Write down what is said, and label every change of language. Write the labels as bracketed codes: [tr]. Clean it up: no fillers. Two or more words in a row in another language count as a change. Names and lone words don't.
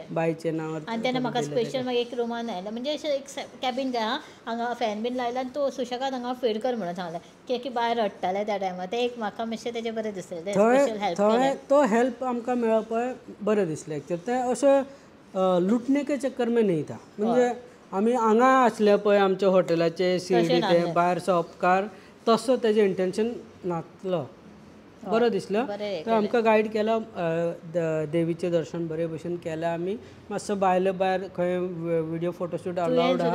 [kok] बायचे नांवार आनी तेन्ना म्हाका स्पेशल मागीर एक रूमान आयलें म्हणजे अशें एक कॅबीन काय हांगा फॅन बीन लायला आनी तूं सुशेगाद हांगा फीड कर म्हणून सांगलें कित्याक की बायर रडटाले त्या टायमार ते एक म्हाका मातशें तेजें बरें दिसलें ते [en] special help [kok] थंय तो हेल्प आमकां मेळ्ळो पळय बरें दिसलें एक्चुअली तें अशें [hi] लुटने के चक्कर में नहीं था [kok] म्हणजे आमी हांगा आसले पळय आमच्या हॉटेलाचे सीडी ते भायर शॉपकार तसो तेजें इंटेंशन नासलो बरो दिसलो तर आमकां गायड केलो देवीचें दर्शन बरे भशेन केलें आमी मातसो भायलो भायर खंय [en] video photoshoot [kok] अलावड आहा